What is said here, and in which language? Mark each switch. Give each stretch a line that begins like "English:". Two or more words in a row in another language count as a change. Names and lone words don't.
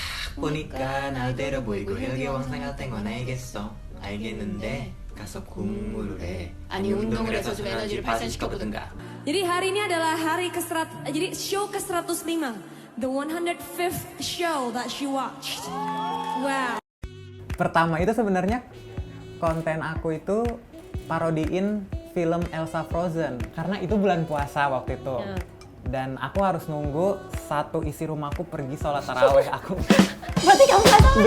Korean: 보니까 나대로 보이고 혈기 왕성 같은 건 알겠어. 알겠는데 가서 공부를 해. 아니 운동을 해서 좀 에너지를 발산시켜보든가.
Indonesian: Jadi hari ini adalah hari jadi show ke-105.
English: The 105th show that she watched. Wow.
Indonesian: Pertama itu sebenarnya konten aku itu parodiin film Elsa Frozen. Karena itu bulan puasa waktu itu. Dan aku harus nunggu satu isi rumahku pergi sholat taraweh aku. Berarti kamu gak tahu